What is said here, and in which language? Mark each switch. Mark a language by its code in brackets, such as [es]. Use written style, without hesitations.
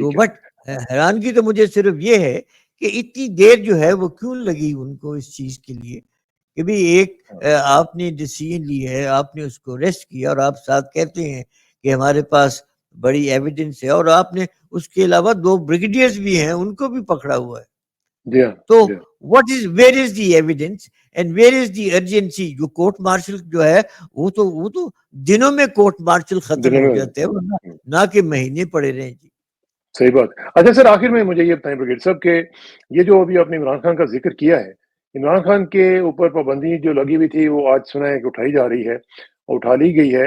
[ur] تو بٹ حیرانگی تو مجھے صرف یہ ہے کہ اتنی دیر جو ہے وہ کیوں لگی ان کو اس چیز کے لیے کہ بھی ایک آپ نے ڈیسیژن لی ہے, آپ نے اس کو ریسٹ کیا اور آپ ساتھ کہتے ہیں کہ ہمارے پاس بڑی ایویڈنس ہے, اور آپ نے اس کے علاوہ 2 بریگیڈیئرز بھی ہیں ان کو بھی پکڑا ہوا ہے. [en] تو where is the evidence and where is the urgency. [ur] جو کورٹ مارشل جو ہے وہ تو دنوں میں کورٹ مارشل ختم ہو جاتے ہیں, نہ کہ مہینے پڑے رہے جی. صحیح بات. اچھا سر, آخر میں مجھے یہ بتائیں بریگیڈ صاحب کہ یہ جو ابھی آپ نے عمران خان کا ذکر کیا ہے, عمران خان کے اوپر پابندی جو لگی ہوئی تھی وہ آج سنا ہے کہ اٹھائی جا رہی ہے, اٹھا لی گئی ہے.